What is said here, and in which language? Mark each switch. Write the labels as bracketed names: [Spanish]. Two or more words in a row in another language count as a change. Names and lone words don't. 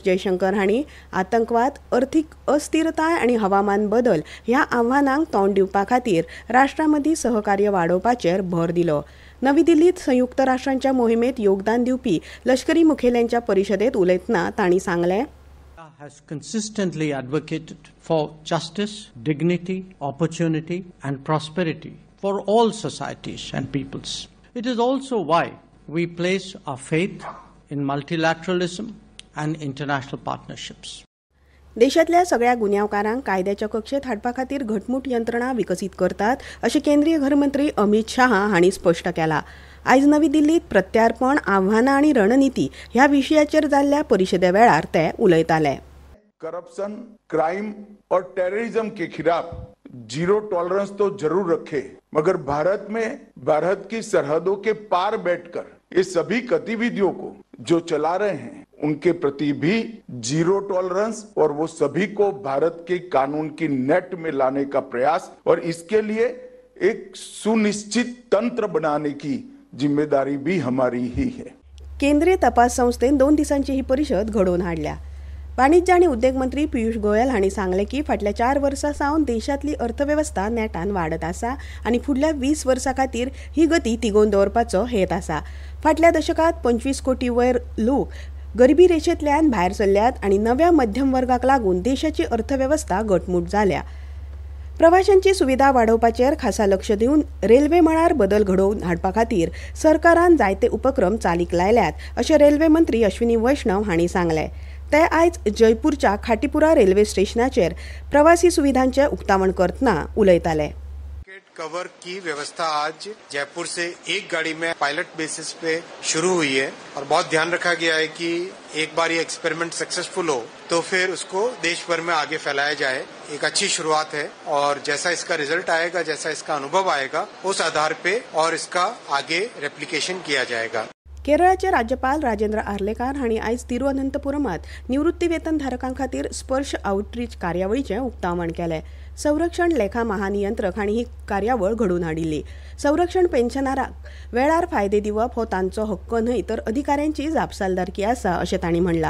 [Konkani] जयशंकर हांणी आतंकवाद, अर्थीक अस्थिरताय आनी हवामान बदल ह्या आव्हानांक तोंड दिवपा खातीर राष्ट्रां मदीं सहकार्य वाडोवपाचेर भर दिलो. नवी दिल्लीत संयुक्त राष्ट्रांच्या मोहिमेत योगदान दिवपी लष्करी मुखेल्यांच्या परिशदेंत उलयतना तांणी सांगलें, [English] has consistently advocated for justice, dignity, opportunity and prosperity for all societies and peoples. It is also why we place our faith in multilateralism and international partnerships. [Konkani] देशातल्या सगळ्या गुन्यांवकारांक कायद्याच्या कक्षेत हाडपा खातीर घटमूट यंत्रणा विकसीत करतात अशें केंद्रीय गृहमंत्री अमित शाह हांणी स्पश्ट केलां. आयज नवी दिल्लीत प्रत्यार्पण, आव्हानां आनी रणनीती ह्या विशयाचेर जाल्ल्या परिशदे वेळार ते उलयताले. [Hindi] करप्शन, क्राइम और टेररिज्म के खिलाफ [English] zero tolerance [Hindi] तो जरूर रखे, मगर भारत की सरहदों के पार बैठकर ये सभी गतिविधियों को जो चला रहे हैं उनके प्रति भी [English] zero tolerance [Hindi] और वो सभी को भारत के कानून की नेट में लाने का प्रयास और इसके लिए एक सुनिश्चित तंत्र बनाने की जिम्मेदारी भी हमारी ही है. [Konkani] केंद्रीय तपास संस्थेन 2 दिसांची ही परिशद घडोवन हाडल्या. वाणिज्य आनी उद्देग मंत्री पियुष गोयल हांणी सांगलें की फाटल्या 4 वर्सां सावन देशांतली अर्थवेवस्था नेटान वाडत आसा आनी फुडल्या 20 वर्सां खातीर ही गती तिगोवन दवरपाचो हेत आसा. फाटल्या दशकांत 25 कोटी वयर लोक गरिबी रेशेंतल्यान भायर सरल्यात आनी नव्या मध्यम वर्गाक लागून देशाची अर्थवेवस्था घटमूट जाल्या. प्रवाशांची सुविधा वाडोवपाचेर खासा लक्ष दिवन रेल्वे मळार बदल घडोवन हाडपा खातीर सरकारान जायते उपक्रम चालीक लायल्यात अशें रेल्वे मंत्री अश्विनी वैष्णव हांणी सांगलें. ते आयज जयपूरच्या खाटीपुरा रेल्वे स्टेशनाचेर प्रवासी सुविधांचे उक्तावण करतना उलयताले. [Hindi] कवर की व्यवस्था आज जयपुर से एक गाड़ी में [English] pilot basis [Hindi] पे शुरू हुई है और बहुत ध्यान रखा गया है कि एक बार ये [English] experiment successful [Hindi] हो तो फिर उसको देश भर में आगे फैलाया जाए. एक अच्छी शुरुआत है और जैसा इसका रिजल्ट आएगा, जैसा इसका अनुभव आएगा, उस आधार पे और इसका आगे रेप्लिकेशन किया जाएगा. [Konkani] केरळाचे राज्यपाल राजेंद्र आर्लेकर हांणी आयज तिरुअनंतपुरमात निवृत्ती वेतन धारकां खातीर स्पर्श आउटरीच कार्यावळीचें उक्तावण केलें. संरक्षण लेखा महानियंत्रक हांणी ही कार्यावळ घडोवन हाडिल्ली. संरक्षण पेन्शनरांक वेळार फायदे दिवप हो तांचो हक्क न्हय तर अधिकाऱ्यांची जापसालदारकी आसा अशें तांणी म्हणलां.